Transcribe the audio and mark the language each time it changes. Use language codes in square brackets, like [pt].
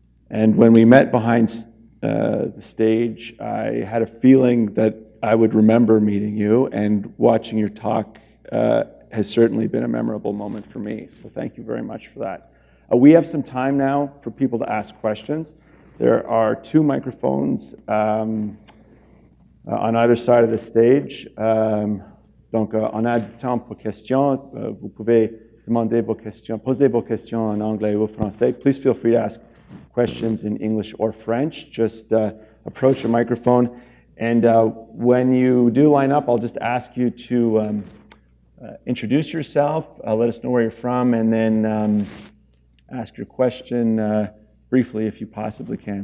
[en] And when we met behind the stage, I had a feeling that I would remember meeting you, and watching your talk has certainly been a memorable moment for me. So thank you very much for that. We have some time now for people to ask questions. There are 2 microphones on either side of the stage. [fr] Donc, on a du temps pour questions. Vous pouvez demander vos questions, poser vos questions en anglais ou français. [en] Please feel free to ask questions in English or French. Just approach a microphone. And when you do line up, I'll just ask you to introduce yourself, let us know where you're from, and then ask your question briefly if you possibly can.